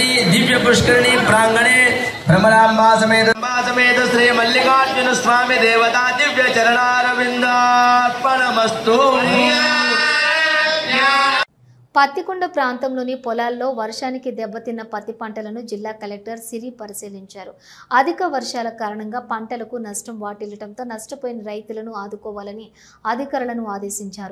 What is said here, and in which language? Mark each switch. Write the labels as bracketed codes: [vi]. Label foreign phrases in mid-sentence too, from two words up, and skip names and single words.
[sa] दिव्य पुष्करिणी प्रांगणे भ्रमरांबा समेत श्री मल्लिकार्जुन स्वामी देवता दिव्य चरणारविंदार्पणमस्तु। [te] పత్తికొండ ప్రాంతంలోని పొలాల్లో వర్షానికి దెబ్బతిన్న పత్తి పంటలను జిల్లా కలెక్టర్ సిరి పరిశీలించారు. అధిక వర్షాల కారణంగా పంటలకు నష్టం వాటిల్లటంతో నష్టపోయిన రైతులను ఆదుకోవాలని అధికారులను ఆదేశించారు.